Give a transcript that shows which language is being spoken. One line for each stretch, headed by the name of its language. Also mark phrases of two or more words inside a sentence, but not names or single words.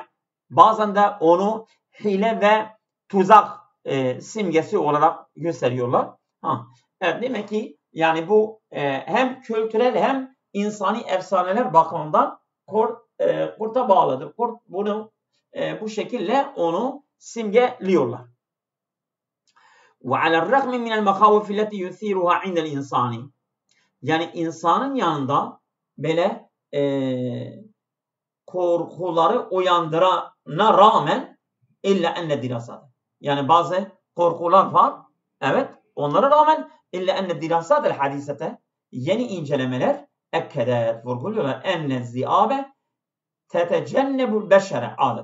Turkish: Bazen de onu hile ve tuzak simgesi olarak gösteriyorlar. Evet, demek ki yani bu hem kültürel hem insani efsaneler bakımından kurta bağlıdır. Kurt bunu bu şekilde onu simgeliyorlar.
Arabic: وعلى الرغم من المخاوف التي يثيرها عند الإنسان.
Turkish: Yani insanın yanında böyle korkuları uyandırana rağmen
Arabic: إلا أن دراسات.
Turkish: Yani bazı korkular var. Evet, onlara rağmen
Arabic: إلا أن دراسات الحديثة
Turkish: yeni incelemeler
Arabic: أكدت
Turkish: vurguluyorlar
Arabic: أن الذئاب تتجنب البشر عادة.